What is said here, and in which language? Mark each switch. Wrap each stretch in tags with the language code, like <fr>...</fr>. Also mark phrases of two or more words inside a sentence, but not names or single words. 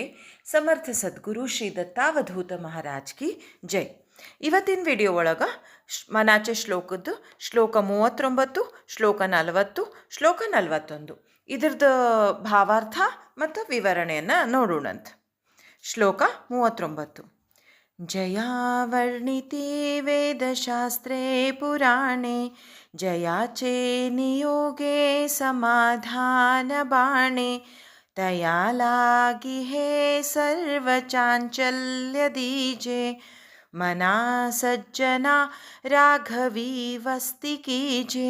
<kn>ಸಮರ್ಥ ಸದ್ಗುರು ಶ್ರೀ ದತ್ತಾವಧೂತ</kn> <hi>महाराज की जय.</hi> <kn>ಇವತ್ತಿನ ವಿಡಿಯೋ ಒಳಗೆ ಮನಾಚೆ ಶ್ಲೋಕದ್ದು ಶ್ಲೋಕ 39, ಶ್ಲೋಕ 40, ಶ್ಲೋಕ 41 ಇದ್ರದ್ದು ಭಾವಾರ್ಥ ಮತ್ತು ವಿವರಣೆಯನ್ನು ನೋಡೋಣಂತ. ಶ್ಲೋಕ 39.</kn> <mr>जयावर्णिते वेदशास्त्रे पुराणे जयाचे नियोगे समाधानबाणे तया लागी हे सर्वचाञ्चल्य दीजे मना सज्जना राघवी वस्ति कीजे.</mr>